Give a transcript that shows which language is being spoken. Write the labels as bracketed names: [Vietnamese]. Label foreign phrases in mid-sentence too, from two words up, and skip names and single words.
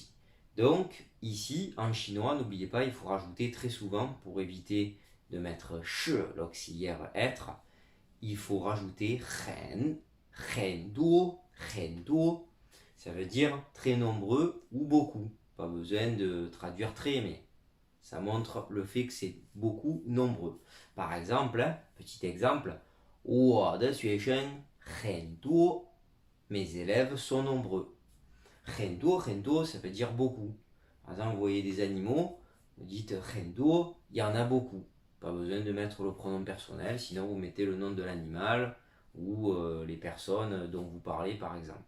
[French] Donc, ici, en chinois, n'oubliez pas, il faut rajouter très souvent, pour éviter de mettre sh, l'auxiliaire être, il faut rajouter [Chinese] 很多. [French] Ça veut dire très nombreux ou beaucoup. Pas besoin de traduire très, mais ça montre le fait que c'est beaucoup, nombreux. Par exemple, petit exemple, [Chinese] 我的学生很多, [French] mes élèves sont nombreux. Rendo, ça veut dire beaucoup. Par exemple, vous voyez des animaux, vous dites rendo, il y en a beaucoup. Pas besoin de mettre le pronom personnel, sinon vous mettez le nom de l'animal ou les personnes dont vous parlez par exemple.